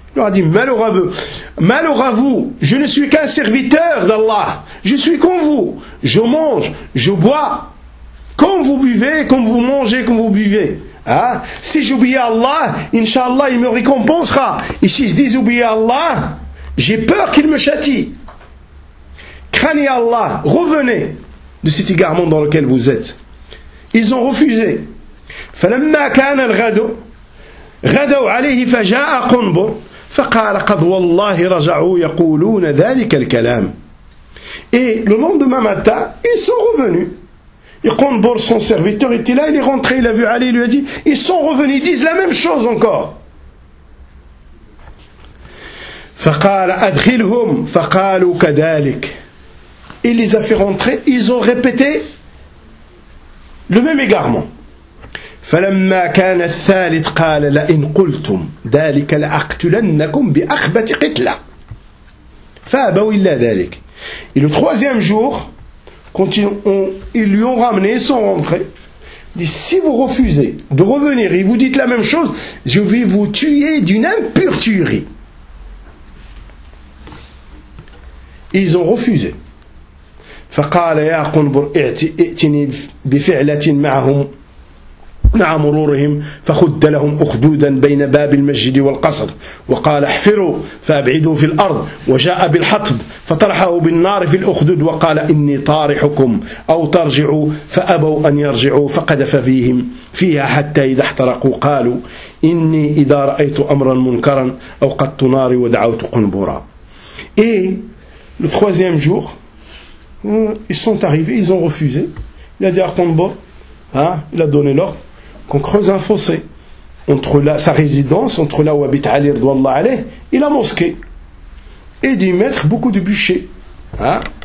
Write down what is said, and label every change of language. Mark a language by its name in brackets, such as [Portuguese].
[French] Il leur a dit, malheur à vous, je ne suis qu'un serviteur d'Allah, je suis comme vous, je mange, je bois, comme vous buvez, comme vous mangez, comme vous buvez. Hein? Si j'oublie Allah, Inch'Allah, il me récompensera. Et si je dis oublie Allah, j'ai peur qu'il me châtie. Craignez Allah, revenez de cet égarement dans lequel vous êtes. Ils ont refusé. [Arabic] فَلَمَّا كَانَ الْغَدُ غَدَوْ عَلَيْهِ فَجَاءَ قُنْبُرْ فَقَالَ قَدْ وَاللَّهِ رَجَعُوا يَقُولُونَ ذَلِكَ الْكَلَامِ [French] Et le lendemain matin, ils sont revenus. Et Qunbur, son serviteur, était là, il est rentré, il a vu Ali, il lui a dit, ils sont revenus, ils disent la même chose encore. [Arabic] فقال أدخلهم فقالوا كذلك. [French] Il les a fait rentrer. Ils ont répété le même égarement. [Arabic] فلما كان الثالث قال لئن قلتم ذلك لأقتلنكم بأخبة قتلة. فأبوا إلا ذلك. [French] Et le troisième jour, quand ils lui ont ramené, ils sont rentrés. dit, si vous refusez de revenir et vous dites la même chose, je vais vous tuer d'une impure tuerie. Ils ont refusé. [Arabic] فقال يا قنبر ائتني بفعلة معهم مع مرورهم فخد لهم أخدودا بين باب المسجد والقصر وقال احفروا فأبعدوا في الأرض وجاء بالحطب فطرحه بالنار في الأخدود وقال إني طارحكم أو ترجعوا فأبوا أن يرجعوا فقذف فيهم فيها حتى إذا احترقوا قالوا إني إذا رأيت أمرا منكرا أو قدت ناري ودعوت قنبرا [French] إيه le troisième jour ils sont arrivés, ils ont refusé. Il a dit à Qunbur, hein, il a donné l'ordre qu'on creuse un fossé entre la, sa résidence, entre là où habite Ali Ridwallah Alayh et la mosquée, et d'y mettre beaucoup de bûchers, hein.